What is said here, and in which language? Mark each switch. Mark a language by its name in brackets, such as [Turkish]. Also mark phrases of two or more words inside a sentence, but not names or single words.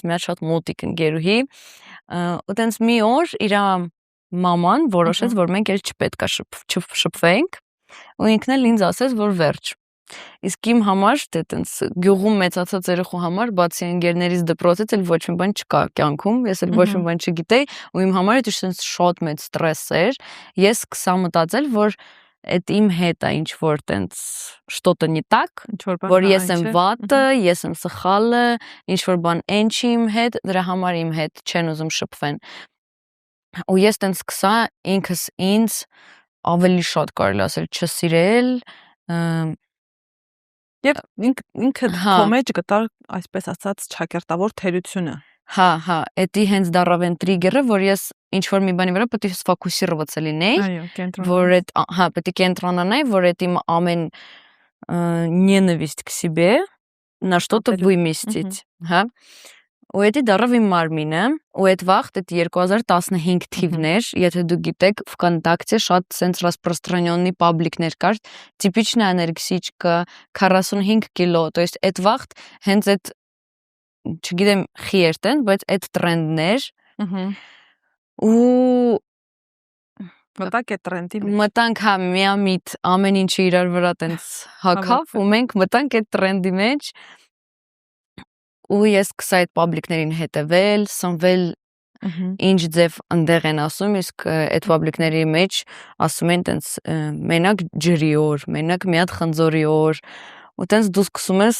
[Armenian] մի հատ շատ մոտիկ ընկերուհի, ու տենց մի օր իր մաման որոշեց, որ մենք էլ չպետք է շփվենք, ու ինքն էլ ինձ ասեց, որ վերջ։ Իսկ իմ համար դե տենց գյուղում մեծացած երեխու համար բացի ընկերներից դպրոցից էլ ոչ մի բան չկա կյանքում, ես էլ ոչ մի բան չգիտեի, ու իմ համար դա տենց շատ մեծ ստրես էր։ Ես սկսա մտածել, որ այդ իմ հետ է ինչ որ տենց [Russian] что-то не так, [Armenian] որ ես եմ վատը, ես եմ սխալը, ինչ որ բան այն չի իմ հետ, դրա համար իմ հետ չեն ուզում շփվեն։ Ու ես տենց սկսա ինքս ինձ ավելի շատ կարելի ասել չսիրել, Եվ ինքը քո մեջ գտար այսպես ասած ճակերտավոր թերությունը։ Հա, էդի հենց դարավեն տրիգերը, որ ես ինչ որ մի բանի վրա պետք է սֆոկուսիրված լինեի, որ այդ պետք է կենտրոնանայի, որ այդ իմ ամեն [Russian] ненависть к себе на что-то выместить, [Armenian] հա։ Ու էդի դարավ իմ մարմինը, ու այդ վաղ, այդ 2015 թիվն էր, եթե դուք գիտեք, ВКонтакте շատ sense распространённый паблիկներ կար, [Russian] типичная анорексичка, [Armenian] 45 կիլո, [Russian] то есть [Armenian] այդ վաղ հենց այդ չգիտեմ խի էր տեն, բայց այդ տրենդներ ու մտանք այդ տրենդի մեջ։ Մտանք հա միամիտ ամեն ինչը իրար վրա տենց հակավ, ու մենք մտանք այդ տրենդի մեջ։ Ու ես սկսա այդ պաբլիկներին հետևել, սնվել ինչ ձև ընդեղ են ասում, իսկ այդ պաբլիկների մեջ ասում են տենց մենակ ջրի օր, մենակ մի հատ խնձորի օր, ու տենց դու սկսում ես